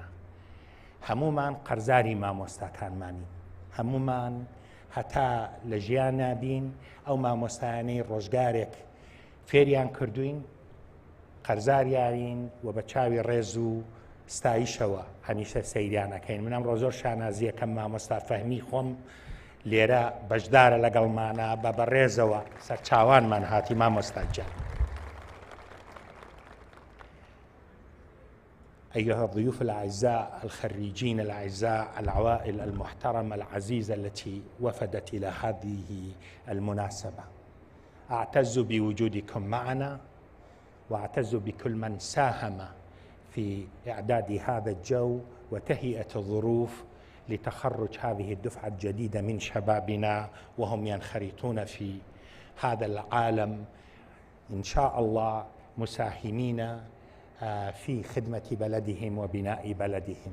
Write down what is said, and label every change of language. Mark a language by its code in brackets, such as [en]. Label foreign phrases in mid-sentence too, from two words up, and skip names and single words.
[ckb] هەمومان قەرزاری مامۆستاکانمانی، هەمومان هەتا لە ژیان نابین ئەو مامۆستایانەی ڕۆژگارێک فێریان کردوین قەرزاریارین و بە چاوی ڕێز و ستایشەوە هەمیشە سەیریانەکەین. منم ڕۆ زۆر شانازیەکەم مامۆستا فەهمی خۆم لێرە بەشدارە لەگەڵمانە بە بەڕێزەوە سەرچاوانمان هاتی مامۆستا جان. [ar] أيها الضيوف الأعزاء، الخريجين الأعزاء، العوائل المحترمة العزيزة التي وفدت إلى هذه المناسبة، أعتز بوجودكم معنا وأعتز بكل من ساهم في إعداد هذا الجو وتهيئة الظروف لتخرج هذه الدفعة الجديدة من شبابنا وهم ينخرطون في هذا العالم إن شاء الله مساهمين في خدمة بلدهم وبناء بلدهم.